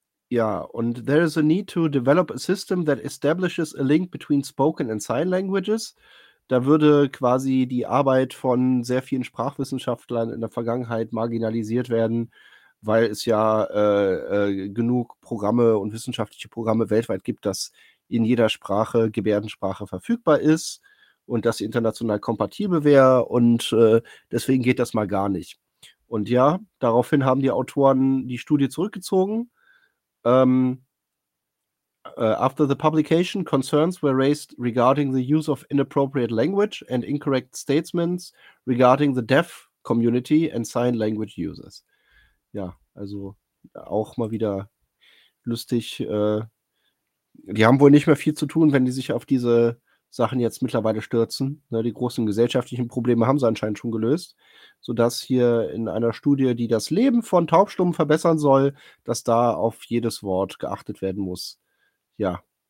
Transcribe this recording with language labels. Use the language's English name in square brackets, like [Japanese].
[English] Und there is a need to develop a system that establishes a link between spoken and sign languages. [German] Da würde quasi die Arbeit von sehr vielen Sprachwissenschaftlern in der Vergangenheit marginalisiert werden, weil es ja genug Programme und wissenschaftliche Programme weltweit gibt, dass in jeder Sprache Gebärdensprache verfügbar ist und dass sie international kompatibel wäre. Und deswegen geht das mal gar nicht. Und ja, daraufhin haben die Autoren die Studie zurückgezogen. [English] After the publication, concerns were raised regarding the use of inappropriate language and incorrect statements regarding the deaf community and sign language users. [German] Ja, also auch mal wieder lustig. Die haben wohl nicht mehr viel zu tun, wenn die sich auf diese Sachen jetzt mittlerweile stürzen. Ne, die großen gesellschaftlichen Probleme haben sie anscheinend schon gelöst, sodass hier in einer Studie, die das Leben von Taubstummen verbessern soll, dass da auf jedes Wort geachtet werden muss. Ja.